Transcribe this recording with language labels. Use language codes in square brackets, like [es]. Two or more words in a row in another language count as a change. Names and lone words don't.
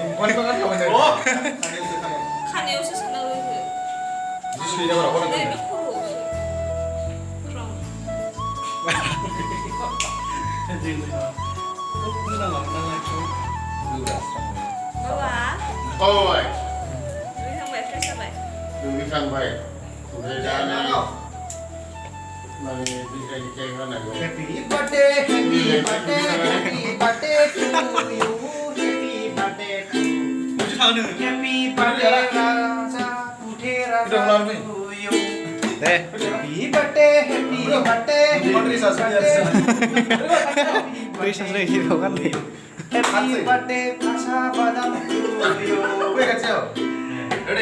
[brx] खानायावसो सोनांगौ बे खर'आवसो दुगैखांबाय फ्रेस जाबाय दुगैखांबाय ओमफ्राय दा माने बिग्रायनि केक होनांगौ [en] Happy birthday to you Happy birthday to you Happy birthday Raja Putera to you Happy birthday Happy birthday Happy birthday Pasha Badam to you Ready?